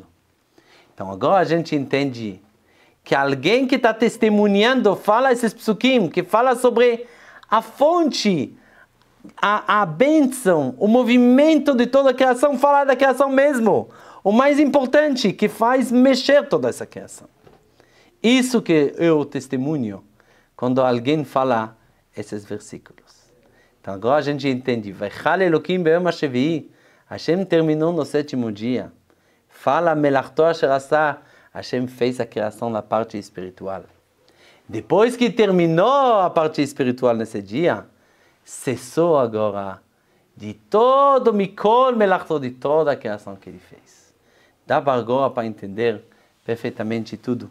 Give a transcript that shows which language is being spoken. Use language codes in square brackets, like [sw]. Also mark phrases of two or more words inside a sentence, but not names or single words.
[pt] Então agora a gente entende que alguém que está testemunhando fala esses psukim, que fala sobre a fonte, a bênção, o movimento de toda a criação, fala da criação mesmo. O mais importante, que faz mexer toda essa criação. Isso que eu testemunho quando alguém fala esses versículos. Então agora a gente entende. [he] ויכל אלהים ביום השביעי. [pt] Hashem terminou no 7º dia. [he] Fala מלאכתו אשר עשה. [pt] Hashem fez a criação da parte espiritual. Depois que terminou a parte espiritual nesse dia, cessou agora de todo [he] מכל מלאכתו, [pt] de toda a criação que ele fez. Dá agora para entender perfeitamente tudo.